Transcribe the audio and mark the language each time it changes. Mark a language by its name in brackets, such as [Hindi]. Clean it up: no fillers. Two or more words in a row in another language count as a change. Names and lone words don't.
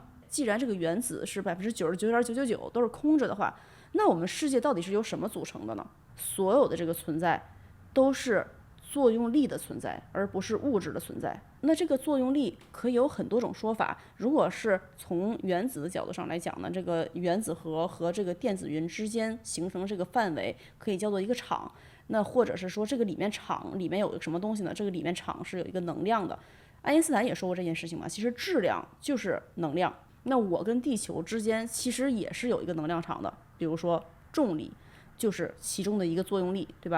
[Chinese] 既然這個原子是99.999%都是空着的話，那我們世界到底是由什麼組成的呢？所有的這個存在都是作用力的存在，而不是物質的存在。那這個作用力可以有很多種說法。如果是從原子的角度上來講呢，這個原子核和這個電子雲之間形成這個範圍可以叫做一個場。那或者是說這個裡面場裡面有個什麼東西呢？這個裡面場是有一個能量的。愛因斯坦也說過這件事情嘛，其實質量就是能量。那我跟地球之間其實也是有一個能量場的，比如說重力就是其中的一個作用力，對吧？